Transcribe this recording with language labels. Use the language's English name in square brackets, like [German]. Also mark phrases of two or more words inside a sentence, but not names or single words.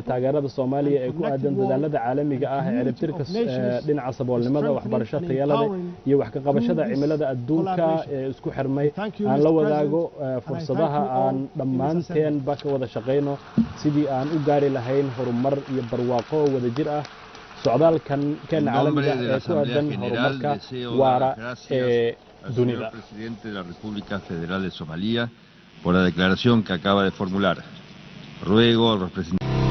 [Somali] taageerada Soomaaliya ee ku aadan dadaalada caalamiga ah ee ciribtirka dhinaca saboolnimada waxbarashada tayalada iyo wax ka qabashada cimilada adduunka ee isku xirmay aan la wadaago fursadaha aan dhammaanteen ba ka wada shaqeyno sidii aan u gaari lahayn horumar iyo barwaaqo wada jir ah socdaalkan caalamiga ee ku aadan horumarka waara ee dunida [Spanish] presidente de la República Federal de Somalia por la declaración que acaba de formular. Ruego al representante